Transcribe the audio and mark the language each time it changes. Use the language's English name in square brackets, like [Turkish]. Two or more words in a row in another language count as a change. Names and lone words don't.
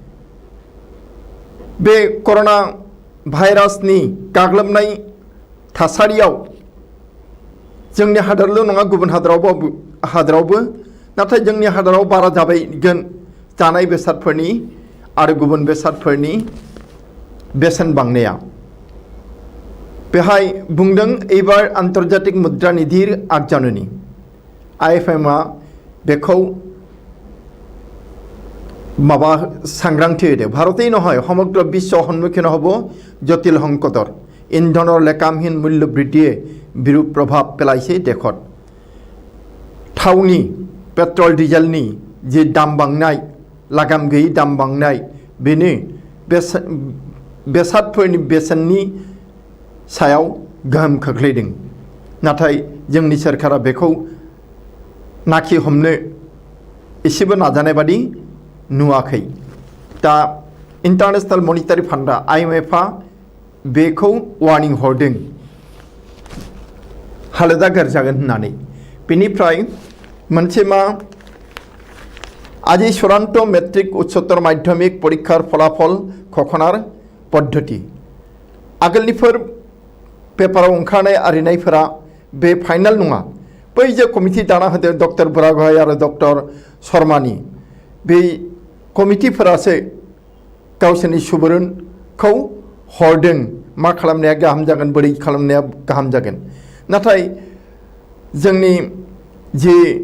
[Bodo] बे करोना भाइरासनि गाग्लोबनाय थासारियाव जोंनि हादरल' नङा गुबुन हादरावबो नाथाय जोंनि हादराव बारा जाबायगोन जानाय बेसादफोरनि आरो गुबुन बेसादफोरनि बेसेन बांनाया बेहाय बुंदों एबार आन्तर्जातिक मुद्रा निधिर आगजानुनि IFMआ बेखौ माबा सांग्रांथि होदों [Assamese] भारतेই নহয় সমগ্ৰ বিশ্ব সন্মুখীন হ'ব জটিল সংকটৰ ইন্ধনৰ লেকামহীন মূল্য বৃদ্ধিয়ে বিৰূপ প্ৰভাৱ পেলাইছে দেশত [Bodo] थावनि पेट्रल डिजेलनि जे दाम बांनाय लागाम गैयै दाम बांनाय बेनो बेसादफोरनि बेसेननि सायाव गोहोम खोख्लैदों नाथाय जोंनि सरकारा बेखौ नाखि हमनो एसेबो नाजानाय बादि नुवाखै दा इंटरनेशनल मनिटारि फान्डआ IMFआ बेखौ वार्निं हरदों हालोदा गाज्रि जागोन होननानै बेनिफ्राय मोनसे मा [Assamese] আজি চূড়ান্ত মেট্রিক [Bodo] उच्चतर माध्यमिक परीक्षार फलाफल खखनार पद्धति आगोलनिफोर पेपाराव ओंखारनाय आरिनायफोरा बे फाइनाल नङा बै जे कमिटि दाना होदों डक्टर बुरागहाय आरो डक्टर शर्मानि बे कमिटिफोरासो गावसोरनि सुबुरुनखौ हरदों मा खालामनाया गाहाम जागोन बोरै खालामनाया गाहाम जागोन नाथाय जोंनि जे